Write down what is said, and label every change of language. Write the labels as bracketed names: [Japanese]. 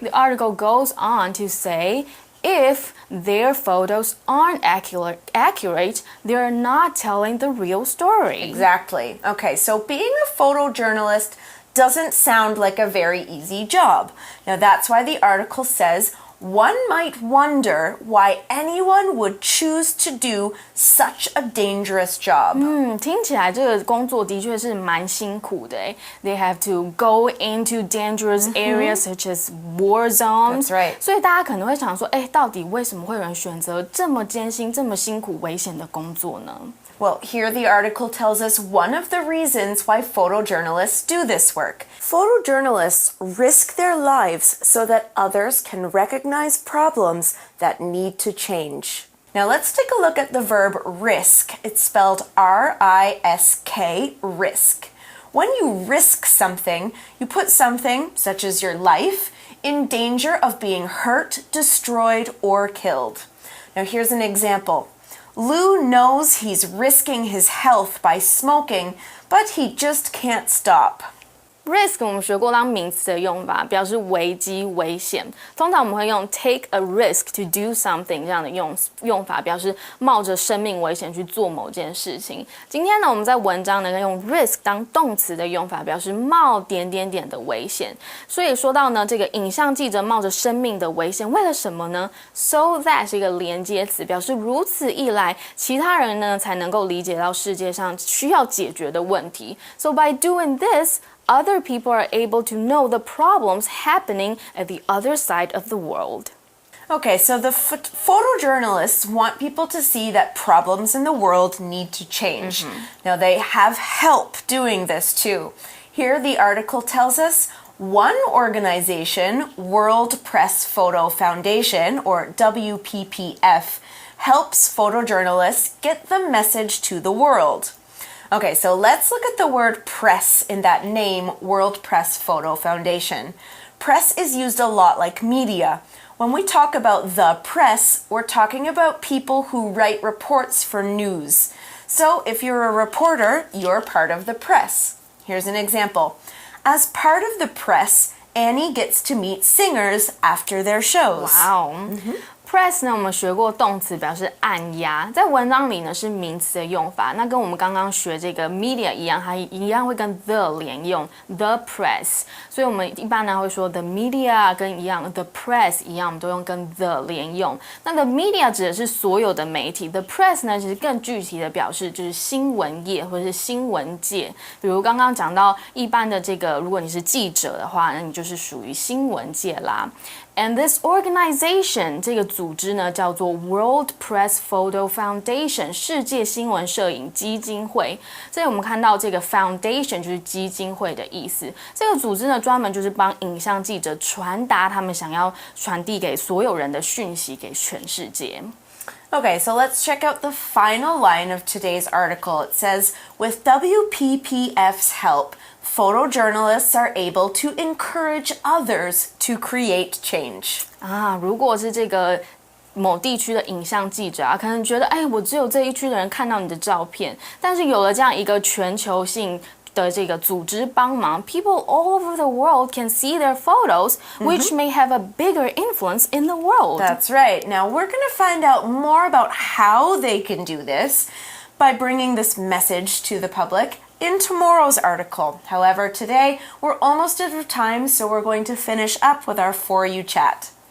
[English] The article goes on to say, if their photos aren't accurate, they're not telling the real story. Exactly. Okay, so being a photojournalist doesn't sound like a very easy job. Now, that's why the article says, one might wonder why anyone would choose to do such a dangerous job. [Chinese] 听起来这个工作的确是蛮辛苦的诶。 [English] They have to go into dangerous areas such as war zones. That's right. [Chinese] 所以大家可能会想说，到底为什么会有人选择这么艰辛、这么辛苦、危险的工作呢？ [English] Well, here the article tells us one of the reasons why photojournalists do this work. Photojournalists risk their lives so that others can recognize problems that need to change. Now let's take a look at the verb risk. It's spelled R-I-S-K, risk. When you risk something, you put something, such as your life, in danger of being hurt, destroyed, or killed. Now here's an example. Lou knows he's risking his health by smoking, but he just can't stop. [Chinese] Risk 我们学过当名词的用法，表示危机、危险。通常我们会用 [English] take a risk to do something [Chinese] 这样的用法，表示冒着生命危险去做某件事情。今天呢，我们在文章呢用 risk 当动词的用法，表示冒点的危险。所以说到呢，这个影像记者冒着生命的危险，为了什么呢 ？ [English] So that [Chinese] 是一个连接词，表示如此一来，其他人呢才能够理解到世界上需要解决的问题。 [English] So by doing this, other people are able to know the problems happening at the other side of the world. Okay, so the photojournalists want people to see that problems in the world need to change. Now, they have help doing this too. Here, the article tells us one organization, World Press Photo Foundation, or WPPF, helps photojournalists get the message to the world. Okay, so let's look at the word press in that name, World Press Photo Foundation. Press is used a lot like media. When we talk about the press, we're talking about people who write reports for news. So if you're a reporter, you're part of the press. Here's an example. As part of the press, Annie gets to meet singers after their shows. Wow. [Chinese] Press 呢，我们学过动词表示按压，在文章里呢是名词的用法。那跟我们刚刚学这个 media 一样，它一样会跟 the 连用 the press。所以我们一般呢会说 the media 跟一样 the press 一样，我们都用跟 the 连用。那 the media 指的是所有的媒体 ，the press 呢其实更具体的表示就是新闻业或者是新闻界。比如刚刚讲到一般的这个，如果你是记者的话，那你就是属于新闻界啦。 [English] And this organization [Chinese] 这个组织呢叫做 World Press Photo Foundation 世界新闻摄影基金会。这里我们看到这个 foundation 就是基金会的意思。这个组织呢专门就是帮影像记者传达他们想要传递给所有人的讯息给全世界。 [English] Okay, so let's check out the final line of today's article. It says, with WPPF's help, photojournalists are able to encourage others to create change. [Chinese] 如果是这个某地区的影像记者可能觉得，我只有这一区的人看到你的照片，但是有了这样一个全球性的这个组织帮忙 [English] people all over the world can see their photos, which may have a bigger influence in the world. That's right. Now we're going to find out more about how they can do this by bringing this message to the public in tomorrow's article. However, today we're almost out of time, so we're going to finish up with our For You chat.